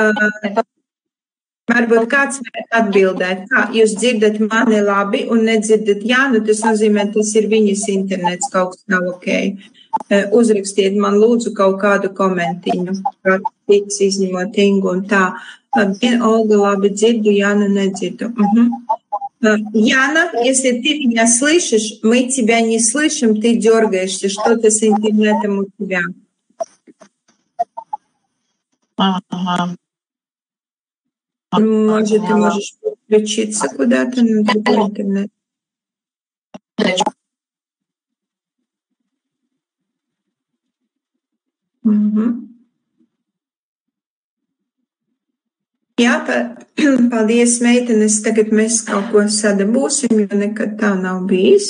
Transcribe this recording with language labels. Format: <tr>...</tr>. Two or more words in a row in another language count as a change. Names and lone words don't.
<lv>Varbūt kāds var atbildēt, kā jūs dzirdat mani labi un nedzirdat Jānu, tas nozīmē, tas ir viņas internets, kaut kas nav ok. Uzrakstiet man lūdzu kaut kādu komentiņu, kā tiks izņemot Ingu un tā. Olga labi dzirdu, Jānu nedzirdu.</lv> <ru>Яна, если ты меня слышишь, мы тебя не слышим, ты дергаешься, что-то с интернетом у тебя. Ага. Может, ты можешь подключиться куда-то на другой интернет.</ru> <lv>Jā, paldies, meitenes. Tagad mēs kaut ko sadabūsim, jo nekad tā nav bijis.</lv>